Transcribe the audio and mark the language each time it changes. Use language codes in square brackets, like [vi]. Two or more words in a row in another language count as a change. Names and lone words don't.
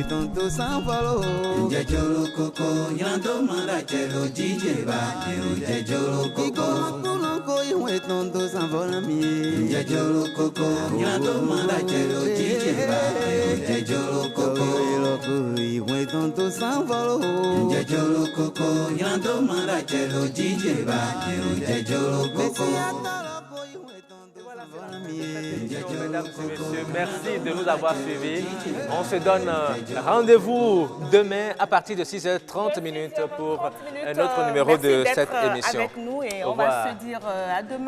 [fr] ton to sanfalo nje jorogogo ina to mando achero jijeba nje jorogogo ko iwe ton to sanfalo mi nje jorogogo ina to mando achero jijeba nje jorogogo iwe ton to sanfalo nje jorogogo ina to mando achero jijeba nje jorogogo. Mesdames et messieurs, merci de nous avoir suivis. On se donne rendez-vous demain à partir de 6h30 pour un autre numéro de cette émission. Avec nous et on va se dire à demain.